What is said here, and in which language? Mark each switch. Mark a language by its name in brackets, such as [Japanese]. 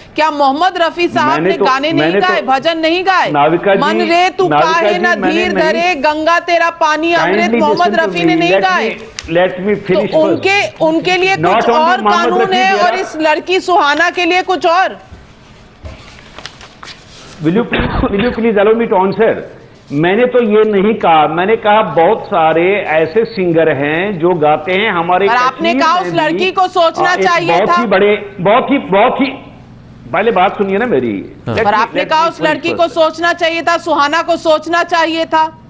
[Hindi] क्या मोहम्मद रफी साहब ने गाने नहीं गाए, भजन नहीं गाए? मन रे तू काहे ना धीर धरे, गंगा तेरा पानी अमृत, मोहम्मद रफी ने नहीं गाए? तो उनके लिए कुछ और कानून है और इस लड़की सुहाना के लिए कुछ और। [English] Will you please allow me to answer? [Hindi] मैंने तो ये नहीं कहा, मैंने कहा बहुत सारे ऐसे सिंगर हैं जो गाते हैं हमारे। पर आपने कहा उस लड़की को सोचना चाहिए था। बहुत ही पहले बात सुनिए ना मेरी। पर आपने कहा उस लड़की को सोचना चाहिए था, सुहाना को सोचना चाहिए था।